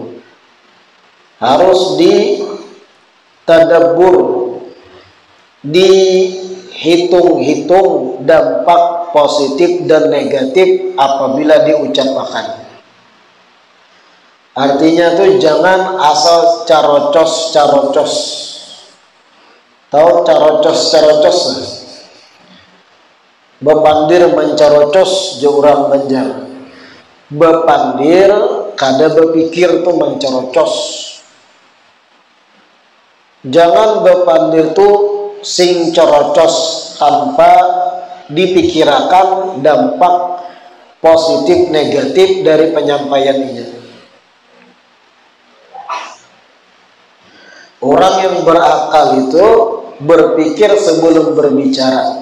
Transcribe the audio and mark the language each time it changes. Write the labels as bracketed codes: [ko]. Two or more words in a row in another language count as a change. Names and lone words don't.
[id] Harus ditadabbur, dihitung-hitung dampak positif dan negatif apabila diucapkan. Artinya tuh jangan asal carocos. Tahu carocos? [bjn] Bepandir mencarocos jurang Banjar. Bepandir kada berpikir tuh mencarocos. [id] Jangan [bjn] bepandir tuh sing carocos [id] tanpa dipikirkan dampak positif negatif dari penyampaiannya. Orang yang berakal itu berpikir sebelum berbicara.